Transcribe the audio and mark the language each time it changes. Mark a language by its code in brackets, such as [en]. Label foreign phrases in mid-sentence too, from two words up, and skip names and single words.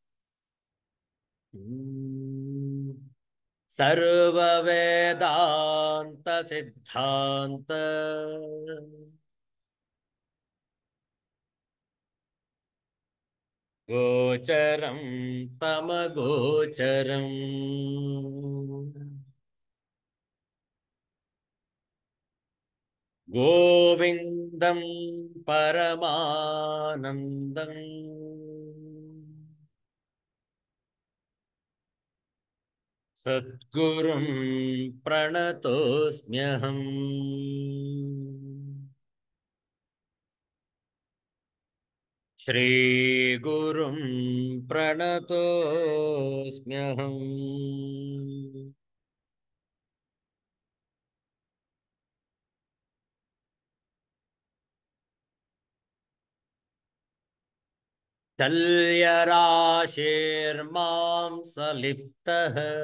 [sa] ಸರ್ವ ವೇದಾಂತ ಸಿದ್ಧಾಂತ ಗೋಚರಂ ತಮಗೋಚರಂ. ಗೋವಿಂದಂ ಪರಮಾನಂದಂ. ಸದ್ಗುರುಂ ಪ್ರಣತೋಸ್ಮ್ಯಹಂ. ಶ್ರೀಗುರುಂ ಪ್ರಣತೋಸ್ಮ್ಯಹಂ. ಶಲ್ಯರಾಶಿರ್ಮಾಂ ಸಲಿಪ್ತಃ.